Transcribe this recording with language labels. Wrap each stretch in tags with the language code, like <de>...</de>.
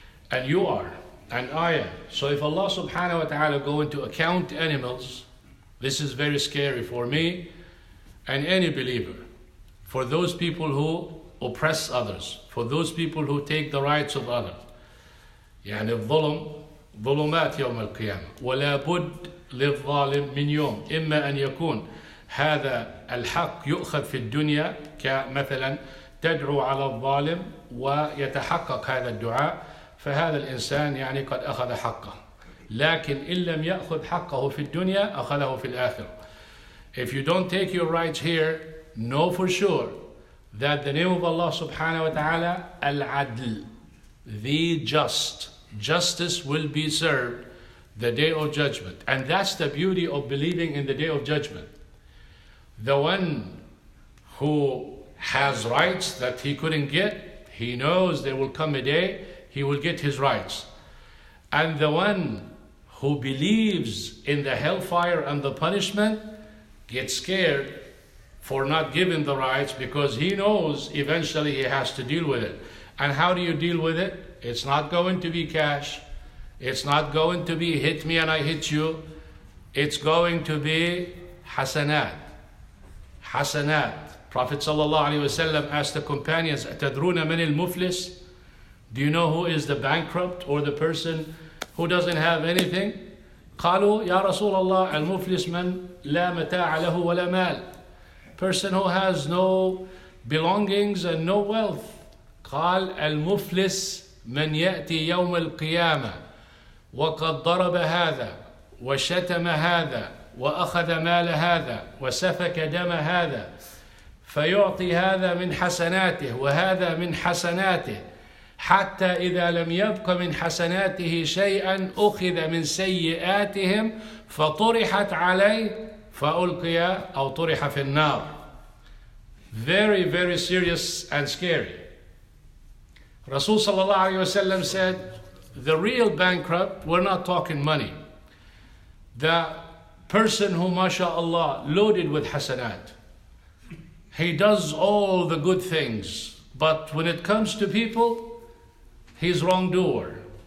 <en>And you are, and I am. So if Allah subhanahu wa ta'ala going to account animals, this is very scary for me and any believer. For those people who oppress others, for those people who take the rights of others.</en> <ar>يعني الظلم ظلمات يوم القيامة ولا بد للظالم من يوم إما أن يكون هذا الحق يؤخذ في الدنيا كمثلا تدعو على الظالم ويتحقق هذا الدعاء فهذا الإنسان يعني قد أخذ حقه لكن إن لم يأخذ حقه في الدنيا أخذه في الآخرة.</ar> <en>If you don't take your rights here, know for sure that the name of Allah subhanahu wa ta'ala العدل, the justice will be served the day of judgment. And that's the beauty of believing in the day of judgment. The one who has rights that he couldn't get, he knows there will come a day he will get his rights. And the one who believes in the hellfire and the punishment gets scared for not giving the rights because he knows eventually he has to deal with it. And how do you deal with it? It's not going to be cash. It's not going to be hit me and I hit you. It's going to be hasanat. Hasanat. Prophet sallallahu alaihi wasallam asked the companions,</en> <ar>"Tendrán man al-muflis?"</ar> <en>Do you know who is the bankrupt or the person who doesn't have anything?</en> <ar>قالوا يا رسول الله المفلس من لا متاع له ولا مال.</ar> <en>Person who has no belongings and no wealth.</en> <ar>قال المفلس من يأتي يوم القيامة وقد ضرب هذا وشتم هذا وأخذ مال هذا وسفك دم هذا فيعطي هذا من حسناته وهذا من حسناته حتى إذا لم يبق من حسناته شيئا أخذ من سيئاتهم فطرحت عليه فألقي أو طرح في النار.</ar> <en>Very, very serious and scary. Rasul sallallahu alayhi wa sallam said, the real bankrupt, we're not talking money. The person who, mashallah, loaded with hasanat. He does all the good things, but when it comes to people, he's wrongdoer.</en>